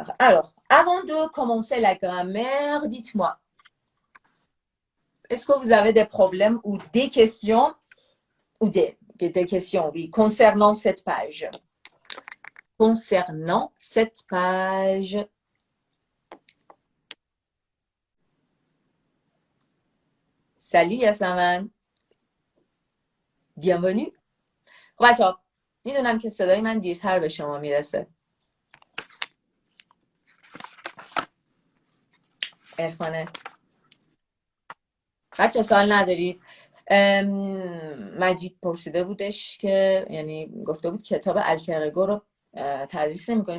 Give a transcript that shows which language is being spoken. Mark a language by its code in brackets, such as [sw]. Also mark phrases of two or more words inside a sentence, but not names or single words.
[fr] Alors, avant de commencer la grammaire, dites-moi, est-ce que vous avez des problèmes ou des questions, oui, concernant cette page? Concernant cette page. Salut Yasaman. Bienvenue. [fa] بچه‌ها میدونم که صدای من دیرتر به شما میرسه. عرفانه. بچه‌ها سوال ندارید؟ مجید پرسیده بودش که یعنی گفته بود کتاب التر-ایگو رو تدریس نمی‌کنیم.